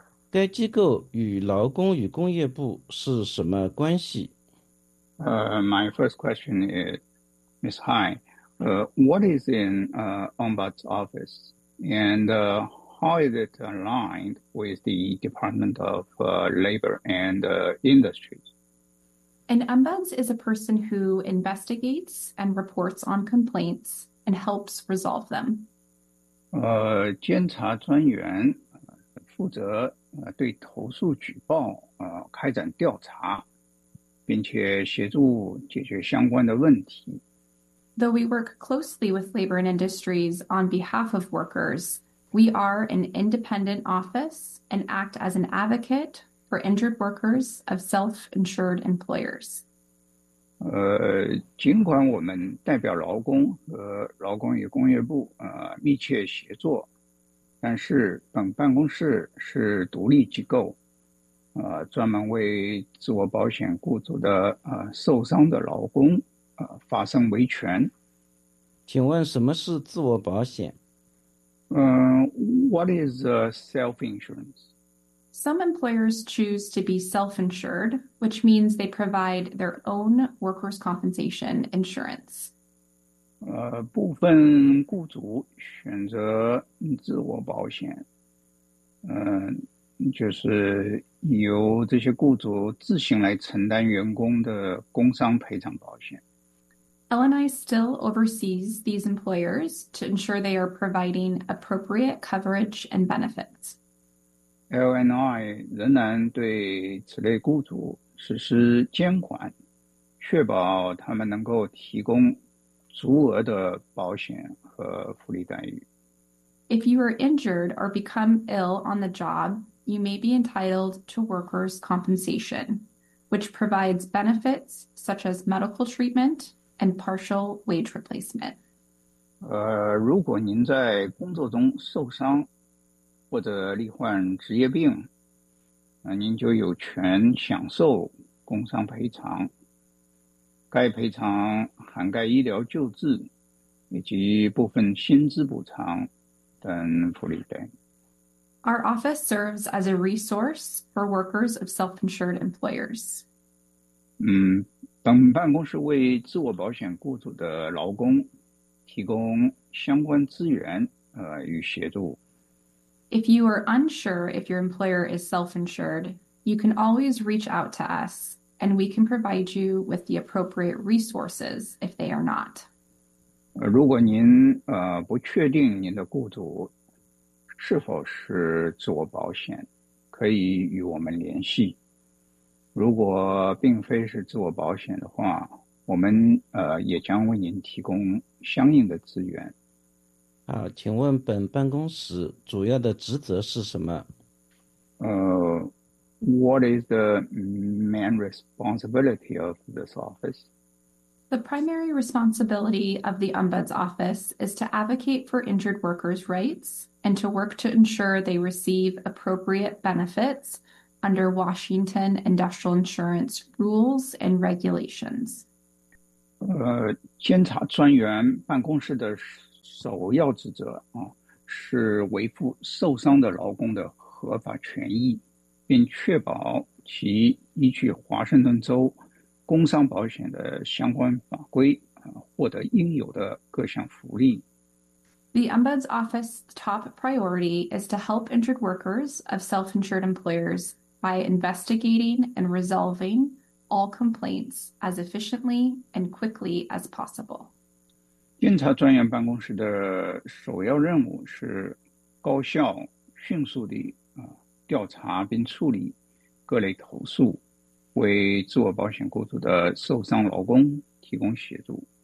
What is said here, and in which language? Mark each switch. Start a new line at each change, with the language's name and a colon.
Chinese: 该机构与劳工与工业部是什么关系？
English: My first question is, Ms. Hai, what is in Ombuds office and how is it aligned with the Department of Labor and Industries? An ombuds is a person who investigates and reports on complaints and helps resolve them.
Chinese: 监察专员负责对投诉举报开展调查，并且协助解决相关的问题。
English: Though we work closely with labor and industries on behalf of workers, we are an independent office and act as an advocate for injured workers of self-insured employers.
Chinese: 尽管我们代表劳工和劳工与工业部密切协作，但是本办公室是独立机构，专门为自我保险雇主的受伤的劳工发生维权。请问什么是自我保险？
English: What is self-insurance? Some employers choose to be self-insured, which means they provide their own workers' compensation insurance.
Chinese: 部分雇主选择自我保险，就是由这些雇主自行来承担员工的工伤赔偿保险。
English: LNI still oversees these employers to ensure they are providing appropriate coverage and benefits.
Chinese: LNI 仍然对此类雇主实施监管，确保他们能够提供足额的保险和福利待遇。
English: If you are injured or become ill on the job, you may be entitled to workers' compensation, which provides benefits such as medical treatment,and partial wage replacement.
Chinese: 如果您在工作中受伤或者罹患职业病，您就有权享受工伤赔偿。该赔偿涵盖医疗救治以及部分薪资补偿等福利待遇。
English: Our office serves as a resource for workers of self-insured employers.
Chinese: 本办公室为自我保险雇主的劳工提供相关资源与协助。
English: If you are unsure if your employer is self-insured, you can always reach out to us, and we can provide you with the appropriate resources if they are not.
Chinese: 如果您不确定您的雇主是否是自我保险，可以与我们联系。如果并非是自我保险的话，我们也将为您提供相应的资源。好，请问本办公室主要的职责是什么？
English: What is the main responsibility of this office? The primary responsibility of the Ombuds Office is to advocate for injured workers' rights and to work to ensure they receive appropriate benefits. Under Washington Industrial Insurance Rules and Regulations.
Chinese: 监察专员办公室的首要职责是维护受伤的劳工的合法权益，并确保其依据华盛顿州工伤保险的相关法规获得应有的各项福利。
English: The Ombuds Office's top priority is to help injured workers of self-insured employers. By investigating and resolving all complaints as efficiently and quickly as possible.
Chinese: 监察专员办公室的首要任务是高效迅速地调查并处理各类投诉，为自我保险雇主的受伤劳工提供协助。